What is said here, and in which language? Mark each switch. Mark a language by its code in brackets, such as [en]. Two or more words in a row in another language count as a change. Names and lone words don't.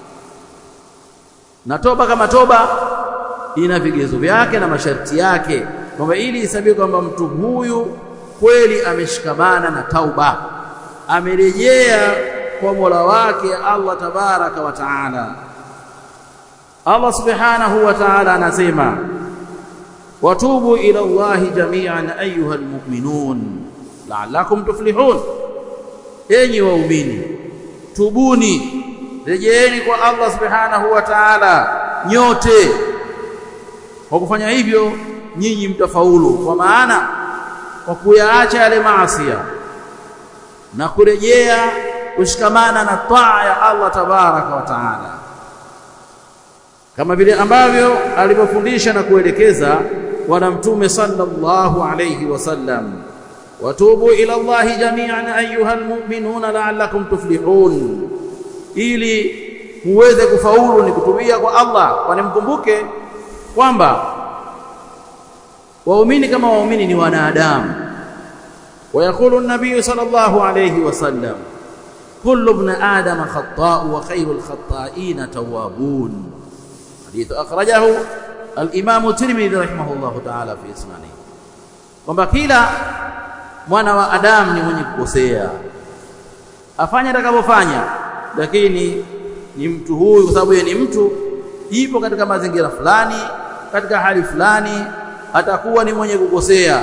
[sw] Na toba kama toba ina vigezo vyake na masharti yake, kwamba ili isabiwe kwamba mtu huyu kweli ameshikamana na tauba, amerejea kwa Mola wake Allah [ar] تبارك وتعالى. الله سبحانه وتعالى anasema, وتوبوا إلى الله جميعا أيها المؤمنون لعلكم تفلحون, [sw] enyi waumini tubuni, rejeeni kwa Allah [ar] سبحانه وتعالى [sw] nyote. Kwa kufanya hivyo nyinyi mtafaulu, kwa maana kwa kuyaacha yale maasi na kurejea kushikamana na taa ya Allah [ar] تبارك وتعالى, [sw] kama vile ambavyo alivyofundisha na kuelekeza bwana mtume [ar] صلى الله عليه وسلم, وتوبوا إلى الله جميعا أيها المؤمنون لعلكم تفلحون, [sw] ili muweze kufaulu ni kutubia kwa Allah. Kwani mkumbuke kwamba waumini kama waumini ni wanadamu. [ar] ويقول النبي صلى الله عليه وسلم كل ابن آدم خطاء وخير الخطائين توابون، حديث أخرجه الإمام الترمذي رحمه الله تعالى في سننه. [sw] kwamba kila mwana wa Adam ni mwenye kukosea, afanye atakapofanya, lakini ni mtu huyu kwa sababu yeye ni mtu, ipo katika mazingira fulani, katika hali fulani atakuwa ni mwenye kukosea.